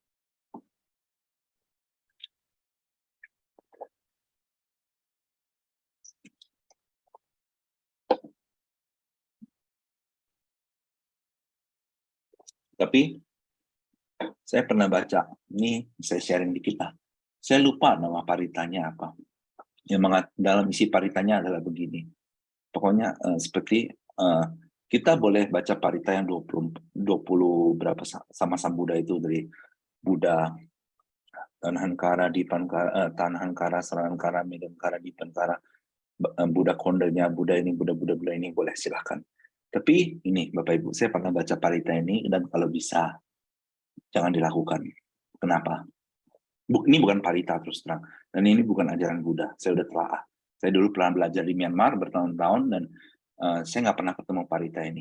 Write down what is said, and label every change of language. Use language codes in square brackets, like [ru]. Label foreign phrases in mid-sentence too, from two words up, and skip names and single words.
[id] Tapi saya pernah baca, ini saya sharing di kita. Saya lupa nama paritanya apa. Yang dalam isi paritanya adalah begini. Pokoknya seperti kita boleh baca parita yang 20 berapa sama Sang Buddha itu, dari Buddha Tanhankara, Dipankara, Tanhankara, Sarankara, Megankara, Dipankara, Buddha Kondanya, Buddha ini, Buddha ini, boleh silahkan. Tapi ini Bapak Ibu, saya pernah baca parita ini dan kalau bisa jangan dilakukan. Kenapa? Ini bukan parita terus terang. Dan ini bukan ajaran Buddha. Saya udah telah. Saya dulu pernah belajar di Myanmar bertahun-tahun dan saya nggak pernah ketemu parita ini.